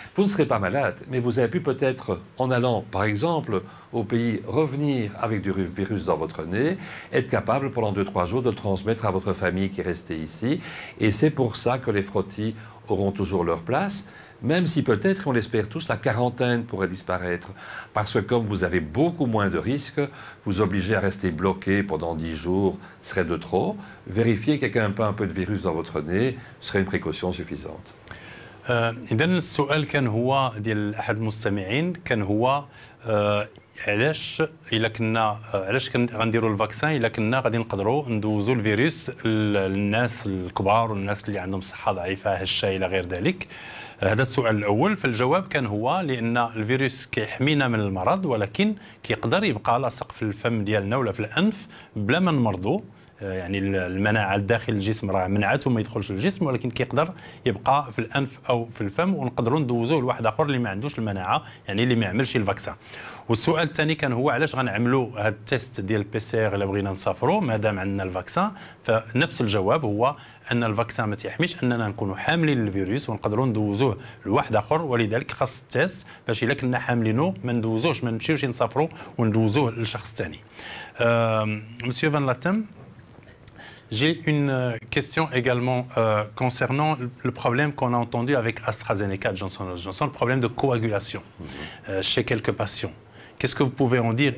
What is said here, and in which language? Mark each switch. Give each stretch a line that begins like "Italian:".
French: Vous ne serez pas malade, mais vous avez pu peut-être, en allant, par exemple, au pays, revenir avec du virus dans votre nez, être capable, pendant 2-3 jours, de le transmettre à votre famille qui est restée ici. Et c'est pour ça que les frottis auront toujours leur place. même si peut-être, on l'espère tous, la quarantaine pourrait disparaître. Parce que comme vous avez beaucoup moins de risques, vous obligez à rester bloqué pendant 10 jours serait de trop. Vérifier qu'il y a quand même pas un peu de virus dans votre nez serait une précaution suffisante.
Arabic: إذا السؤال كان هو ديال أحد المستمعين كان هو علاش إلا كنا علاش غنديروا الفاكسان إلا كنا غادي نقدروا ندوزوا الفيروس للناس الكبار والناس اللي عندهم صحة ضعيفة هشة إلى غير ذلك. هذا السؤال الأول. فالجواب كان هو لأن الفيروس كيحمينا من المرض ولكن كيقدر يبقى لاصق في الفم ديالنا ولا في الأنف بلا ما نمرضوا. يعني المناعه داخل الجسم راه منعته ما يدخلش للجسم ولكن كيقدر يبقى في الانف او في الفم ونقدروا ندوزوه لواحد اخر اللي ما عندوش المناعه يعني اللي ما يعملش الفاكسان. والسؤال الثاني كان هو علاش غنعملوا هذا التيست ديال البي سي ار الا بغينا نسافروا مادام عندنا الفاكسان. فنفس الجواب هو ان الفاكسان ما تيحميش اننا نكونوا حاملين الفيروس ونقدروا ندوزوه لواحد اخر ولذلك خاص التيست باش الا كنا حاملينه ما ندوزوش ما نمشيوش نسافروا وندوزوه لشخص ثاني.
French: مسيو فان لاتم. J'ai une question également concernant le problème qu'on a entendu avec AstraZeneca, Johnson & Johnson, le problème de coagulation chez quelques patients. Qu'est-ce que vous pouvez en dire?